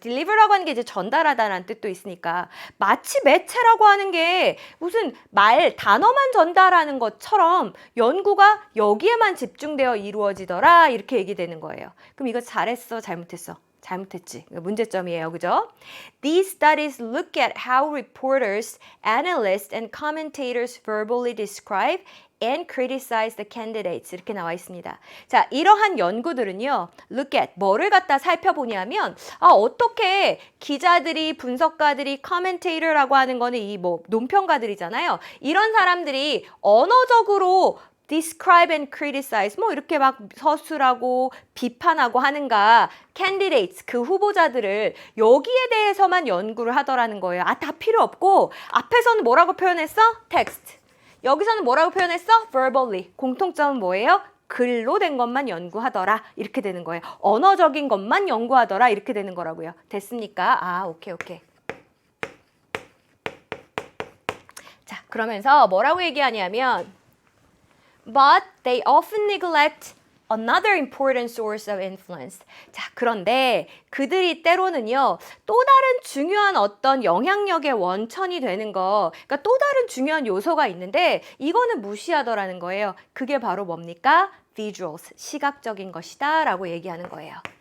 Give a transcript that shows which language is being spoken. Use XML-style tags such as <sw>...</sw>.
<ko>deliver라고 하는 게 이제 전달하다라는 뜻도 있으니까 마치 매체라고 하는 게 무슨 단어만 전달하는 것처럼 연구가 여기에만 집중되어 이루어지더라 이렇게 얘기되는 거예요. 그럼 이거 잘했어? 잘못했어? 잘못했지. 문제점이에요. 그죠?</ko> <en>These studies look at how reporters, analysts, and commentators verbally describe and criticize the candidates.</en> <ko>이렇게 나와 있습니다. 자, 이러한 연구들은요.</ko> <en>look at,</en> <ko>뭐를 갖다 살펴보냐면 어떻게 기자들이, 분석가들이, commentator라고 하는 거는 이 뭐 논평가들이잖아요. 이런 사람들이 언어적으로</ko> <en>describe and criticize</en> <ko>뭐 이렇게 막 서술하고 비판하고 하는가 candidates 그 후보자들을 여기에 대해서만 연구를 하더라는 거예요. 다 필요 없고 앞에서는 뭐라고 표현했어?</ko> <en>text.</en> <ko>여기서는 뭐라고 표현했어? verbally. 공통점은 뭐예요? 글로 된 것만 연구하더라 이렇게 되는 거예요. 언어적인 것만 연구하더라 이렇게 되는 거라고요. 됐습니까? 오케이. 자, 그러면서 뭐라고 얘기하냐면</ko> <en>But they often neglect another important source of influence.</en> <ko>자, 그런데 그들이 때로는요, 또 다른 중요한 어떤 영향력의 원천이 되는 거, 그러니까 또 다른 중요한 요소가 있는데 이거는 무시하더라는 거예요. 그게 바로 뭡니까? visuals, 시각적인 것이다 라고 얘기하는 거예요.</ko>